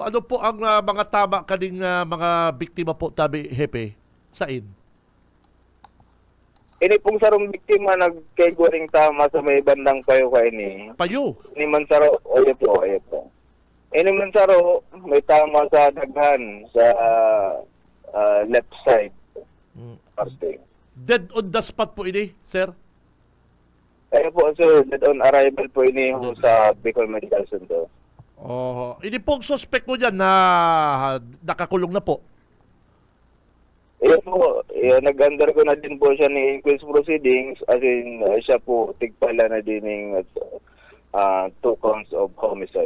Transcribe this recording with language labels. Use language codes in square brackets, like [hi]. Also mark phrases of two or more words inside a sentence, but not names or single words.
[bik] Ano po ang mga tama kaning mga biktima po, tabi, Hepe? Sain? Ini pong sarong biktima nagkaiguring tama sa may bandang payo ka ini. Payo? Ini man saro, ay po. Ini man saro, may tama sa daghan, sa [en] left side. [bik] Parte. [en] Dead on the spot [bik] po ini, [en] sir? [bik] Ay po, sir, [en] dead on arrival [bik] po ini sa Bicol Medical Center. Ini pong suspect mo dyan na nakakulong na po. Po, nag-undergo na din po siya ng [en] inquest proceedings, [bik] as in, siya po, tigpala na din ng [en] 2 counts of homicide.